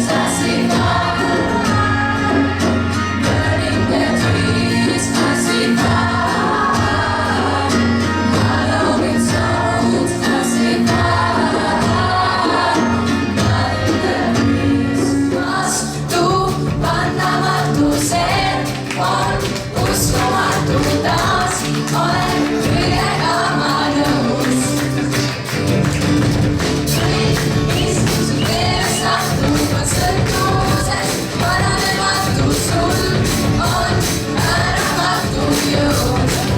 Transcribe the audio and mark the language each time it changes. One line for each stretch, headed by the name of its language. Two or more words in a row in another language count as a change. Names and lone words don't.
English: I see fire burning the trees. I see fire out of its own. I see fire burning the trees.
Estonian: Vastu pandamatu see on uskumatu taas. Olen kõigega ma nõus. Mis su teest lahtuvad sõltuvuses, paranematu sul on määramatu jõud.